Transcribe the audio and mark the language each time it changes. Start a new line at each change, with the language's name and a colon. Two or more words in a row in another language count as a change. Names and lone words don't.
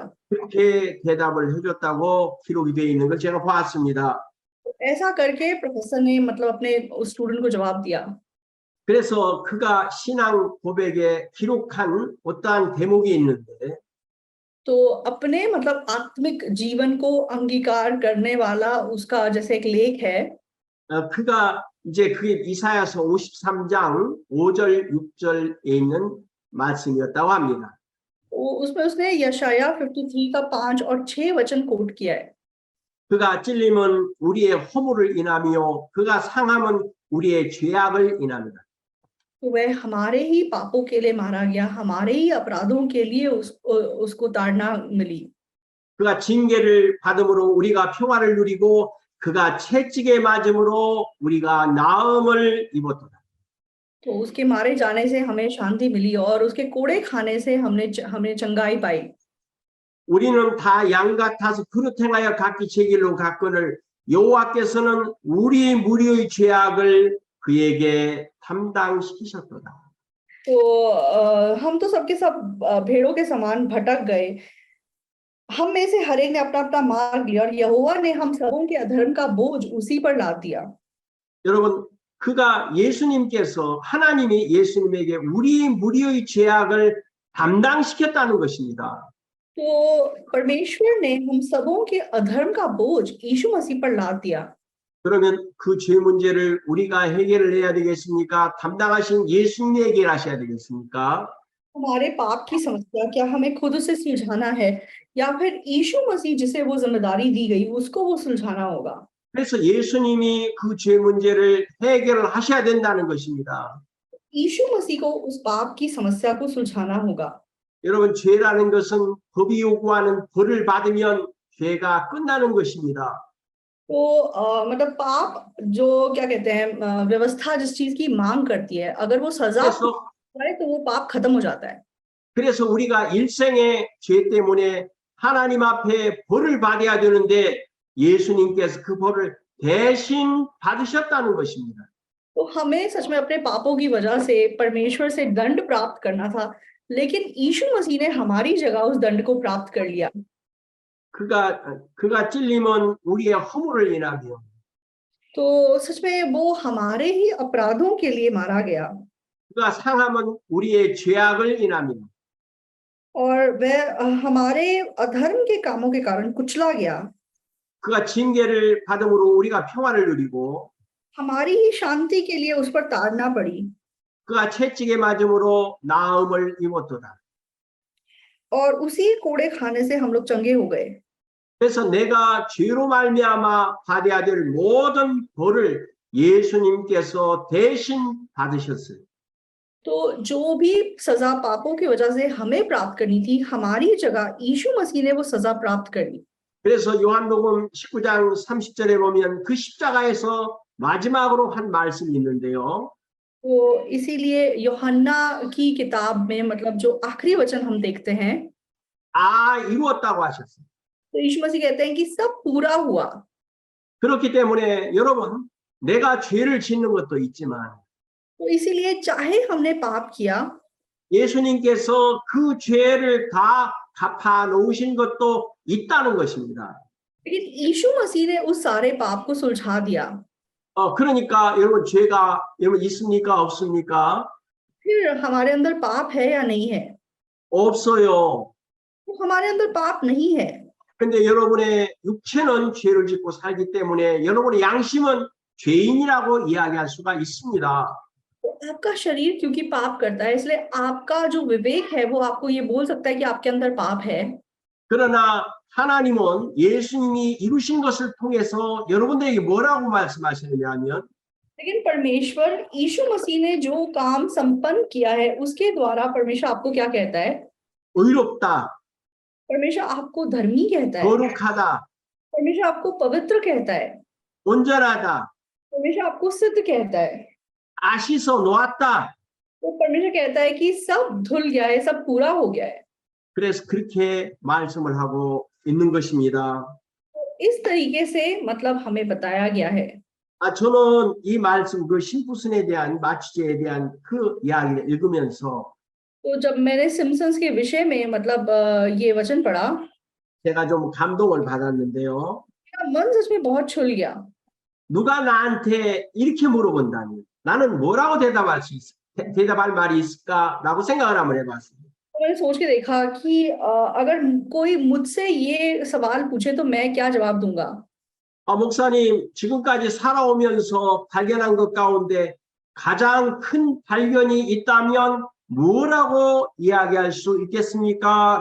Korean: 그렇게 대답을 해줬다고 기록이 되어 있는 걸 제가 보았습니다.
Hindi: ऐसा करके प्रोफेसर ने मतलब अपने उस स्टूडेंट को जवाब दिया।
Korean: 그래서 그가 신앙 고백에 기록한 어떠한 대목이 있는데
Hindi: तो अपने मतलब आत्मिक जीवन को अंगीकार करने वाला उसका जैसे एक लेख है।
Korean: 그가 이제 그게 이사야서 53장 5절 6절에 있는 말씀이었다고 합니다.
Hindi: उसमें उसने यशाया 53 का 5 और 6 वचन कोट किया है।
Korean: 그가 찔림은 우리의 허물을 인하며 그가 상함은 우리의 죄악을 인합니다.
Hindi: तो वह हमारे ही पापों के लिए मारा गया, हमारे ही अपराधों के लिए उसको ताड़ना मिली।
Korean: 그가 징계를 받음으로 우리가 평화를 누리고 그가 채찍에 맞음으로 우리가 나음을 입었도다.
Hindi: तो उसके मारे जाने से हमें शांति मिली और उसके कोड़े खाने से हमने चंगाई पाई।
Korean: 우리는 다 양 같아서 그릇 행하여 각기 제 길로 갔거늘 여호와께서는 우리 무리의 죄악을 그에게 담당시키셨도다.
Hindi: तो हम तो सबके सब भेड़ों के समान भटक गए, हम में से हर एक ने अपना अपना मार्ग लिया और यहोवा ने हम सबों के अधर्म का बोझ उसी पर लाद दिया।
Korean: 여러분, 그가 예수님께서 하나님이 예수님에게 우리 무리의 죄악을 담당시켰다는 것입니다.
Hindi: तो परमेश्वर ने हम सबों के अधर्म का बोझ यीशु मसीह पर लाद दिया।
Korean: 그러면 그 죄 문제를 우리가 해결을 해야 되겠습니까? 담당하신 예수님이 해결하셔야 되겠습니까?
Hindi: हमारे पाप की समस्या क्या हमें खुद से सुलझाना है या फिर यीशु मसीह जिसे वो जिम्मेदारी दी गई उसको वो सुलझाना होगा?
Korean: 그래서 예수님이 그 죄 문제를 해결을 하셔야 된다는 것입니다.
Hindi: यीशु मसीह को उस पाप की समस्या को सुलझाना होगा।
Korean: 여러분, 죄라는 것은 법이 요구하는 벌을 받으면 죄가 끝나는 것입니다.
Hindi: तो मतलब पाप जो क्या कहते हैं व्यवस्था जिस चीज की मांग करती है, अगर वो सजा पाए तो वो पाप खत्म हो जाता है।
Korean: 그래서 우리가 일생의 죄 때문에 하나님 앞에 벌을 받아야 되는데 예수님께서 그 벌을 대신 받으셨다는 것입니다.
Hindi: तो हमें सच में अपने पापों की वजह से परमेश्वर से दंड प्राप्त करना था, लेकिन यीशु मसीह ने हमारी जगह उस दंड को प्राप्त कर लिया।
Korean: 그가 찔림은 우리의 허물을 인하며
Hindi: तो सच में वो हमारे ही अपराधों के लिए मारा गया
Korean: 그가 상함은 우리의 죄악을 인하며
Hindi: और वह हमारे अधर्म के कामों के कारण कुचला गया।
Korean: 그가 징계를 받음으로 우리가 평화를 누리고
Hindi: हमारी ही शांति के लिए उस पर ताड़ना पड़ी
Korean: 그가 채찍에 맞음으로 나음을 입었도다.
Hindi: और उसी कोड़े खाने से हम लोग चंगे हो गए।
Korean: 그래서 내가 죄로 말미암아 받아야 될 모든 벌을 예수님께서 대신 받으셨어요.
Hindi: तो जो भी सजा पापों की वजह से हमें प्राप्त करनी थी, हमारी जगह यीशु मसीह ने वो सजा प्राप्त कर ली।
Korean: 그래서 요한복음 19장 30절에 보면 그 십자가에서 마지막으로 한 말씀이 있는데요.
Hindi: तो इसीलिए यूहन्ना की किताब में मतलब जो आखिरी वचन हम देखते हैं,
Korean: 이루었다고 하셨어요.
Hindi: तो यीशु मसीह कहते हैं कि सब पूरा हुआ।
Korean: 그렇기 때문에 여러분, 내가 죄를 짓는 것도 있지만
Hindi: तो इसीलिए चाहे हमने पाप किया,
Korean: 예수님께서 그 죄를 다 갚아 놓으신 것도 있다는 것입니다.
Hindi: लेकिन यीशु मसीह ने उस सारे पाप को सुलझा दिया।
Korean: 그러니까 여러분 죄가 여러분 있습니까? 없습니까?
Hindi: फिर हमारे अंदर पाप है या नहीं है?
Korean: 없어요.
Hindi: तो हमारे अंदर पाप नहीं है,
Korean: 근데 여러분의 육체는 죄를 짓고 살기 때문에 여러분의 양심은 죄인이라고 이야기할 수가 있습니다.
Hindi: तो आपका शरीर क्योंकि पाप करता है, इसलिए आपका जो विवेक है वो आपको ये बोल सकता है कि आपके अंदर पाप है।
Korean: 그러나 하나님은 예수님이 이루신 것을 통해서 여러분들에게 뭐라고 말씀하시느냐면
Hindi: लेकिन परमेश्वर यीशु मसीह ने जो काम संपन्न किया है उसके द्वारा परमेश्वर आपको क्या कहता है?
Korean: 의롭다,
Hindi: परमेश्वर आपको धर्मी कहता है,
Korean: 거룩하다,
Hindi: परमेश्वर आपको पवित्र कहता है,
Korean: 온전하다,
Hindi: परमेश्वर आपको सिद्ध कहता है।
Korean: 아시서 놓았다.
Hindi: तो परमेश्वर कहता है कि सब धुल गया है, सब पूरा हो गया है।
Korean: 그래서 그렇게 말씀을 하고 있는 것입니다.
Hindi: तो इस तरीके से मतलब हमें बताया गया है।
Korean: 저는 이 말씀, 그 심부슨에 대한 마취제에 대한 그 이야기를 읽으면서
Hindi: तो जब मैंने सिम्पसन्स के विषय में मतलब ये वचन पढ़ा,
Korean: 제가 좀 감동을 받았는데요.
Hindi: मेरा मन सच में बहुत छुल गया।
Korean: 누가 나한테 이렇게 물어본다니 나는 뭐라고 대답할 말이 있을까라고 생각을 한번 해봤습니다.
Hindi: तो मैंने सोच के देखा कि अगर कोई मुझसे ये सवाल पूछे तो मैं क्या जवाब दूंगा।
Korean: 목사님, 지금까지 살아오면서 발견한 것 가운데 가장 큰 발견이 있다면 뭐라고 이야기할 수 있겠습니까?